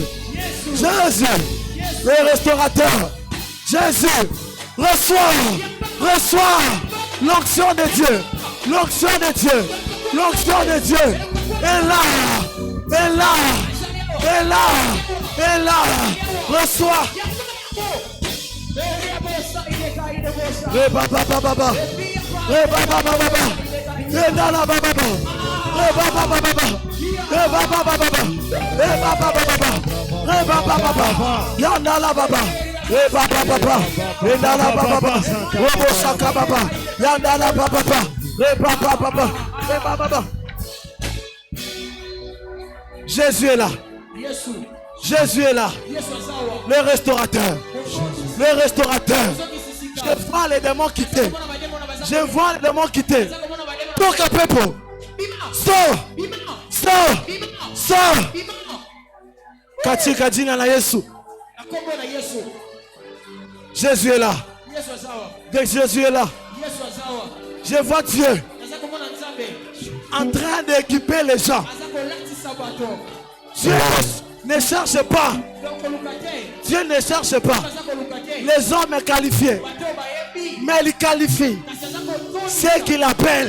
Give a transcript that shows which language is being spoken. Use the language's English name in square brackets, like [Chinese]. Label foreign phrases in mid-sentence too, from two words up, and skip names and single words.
[French] Jésus. Le restaurateur. Jésus. Reçois. Reçois. L'onction de Dieu. L'onction de Dieu. L'onction de Dieu. Et là. Et là. Et là. Et là. Reçois. Reba baba baba. Reba baba baba. Reba baba baba. Reba baba baba. Reba baba baba. Reba baba baba. Reba baba baba. Yanda la baba. Reba baba baba. Yanda la baba. Robo shaka baba. Yanda la baba. Reba baba baba. Reba baba. Jésus est là. Jésus est là. Le restaurateur. Le restaurateur. Je vois les démons quitter. Je vois les démons quitter. Pour que peuple. Sors. Sors. Sors. [Swahili] Katika jina la Yesu. [French] Jésus est là. Jésus est là. Je vois Dieu en train d'équiper les gens. Dieu ne cherche pas. Dieu ne cherche pas les hommes qualifiés, mais il qualifie ceux qu'il appelle.